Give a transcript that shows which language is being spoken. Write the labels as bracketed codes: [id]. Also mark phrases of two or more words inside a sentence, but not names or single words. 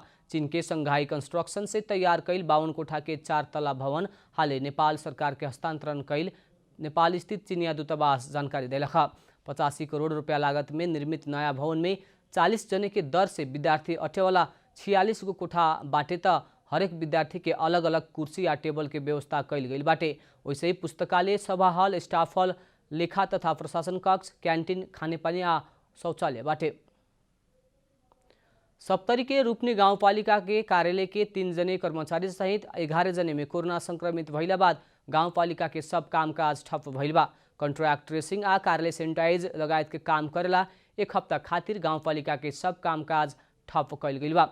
[bho] चीन के संघाई कंस्ट्रक्शन से तैयार कैल 52 कोठा के 4 तला भवन हाले नेपाल सरकार के हस्तांतरण कैल नेपाल स्थित चीनिया दूतावास जानकारी देलखा। 85 करोड़ रुपया लागत में निर्मित नया भवन में 40 जने के दर से विद्यार्थी अटेवाला 46 गो कोठा बाटे त हरेक विद्यार्थी के अलग अलग कुर्सी या टेबल के व्यवस्था कैल गई बाटे। वैसे ही पुस्तकालय, सभा हॉल, [en] staff hall, [bho] लेखा तथा प्रशासन कक्ष, क्यान्टिन, खानेपानी आ शौचालय बाटे। सप्तरी के रूपनी गाउँपालिका के कार्यालय के 3 जने कर्मचारी सहित 11 जने में कोरोना संक्रमित भइला बाद गाउँपालिका के सब कामकाज ठप्प भइल बा। [en] contact tracing [bho] आ कार्यालय सैनिटाइज लगायत के काम करेला 1 हफ्ता खातिर गाउँपालिका के सब कामकाज ठप्प कैल गइल बा।